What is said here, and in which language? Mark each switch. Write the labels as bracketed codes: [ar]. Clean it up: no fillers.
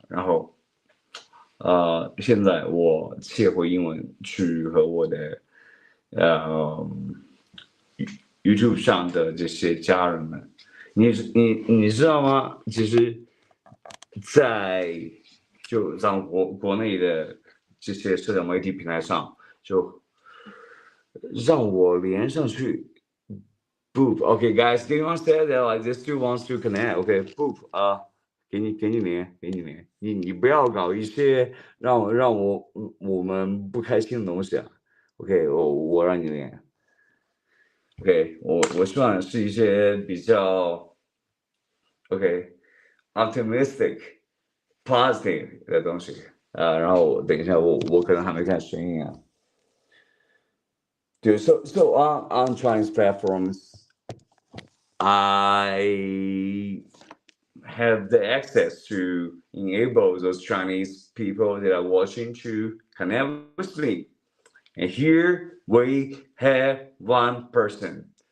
[zh] 然后，现在我切回英文去和我的呃 YouTube 上的这些家人们，你知道吗？其实，在就咱们国内的这些社交媒体平台上，就让我连上去。 Boop. [en] Okay, guys, give me one second. Like this dude wants to connect. Okay, boop. [zh] 给你连，你不要搞一些让我们不开心的东西啊。 OK，我让你连。 OK，我希望是一些比较 [en] OK optimistic positive [zh] 的东西。然后等一下我可能还没看声音啊。 [en] Dude, so on Chinese platforms, I have the access to enable those Chinese people that are watching to connect with me. And here we have one person.